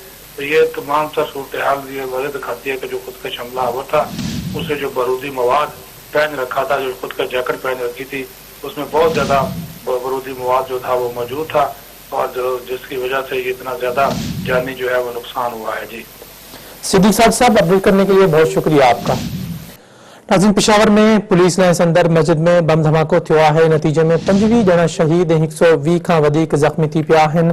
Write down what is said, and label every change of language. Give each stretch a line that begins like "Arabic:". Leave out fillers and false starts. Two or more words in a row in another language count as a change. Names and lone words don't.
Urdu: تو یہ تمام سا صورت حال یہ وجہ دکھاتی ہے کہ جو خود کا حملہ آور تھا اسے جو بارودی مواد پہن رکھا تھا، جو خود کا جیکٹ پہن رکھی تھی، اس میں بہت زیادہ بارودی مواد جو تھا وہ موجود تھا اور جس کی وجہ سے یہ اتنا زیادہ جانی جو ہے وہ نقصان ہوا ہے. जी صدیق صاحب اپڈیٹ کرنے کے لیے بہت شکریہ آپ کا.
Sindhi: नाज़रीन, पेशावर में पुलिस लाइन्स अंदर मस्जिद में बम धमाको थियो आहे। नतीजे में 25 ॼणा शहीद ऐं 120 खां वधीक ज़ख़्मी थी पिया आहिनि।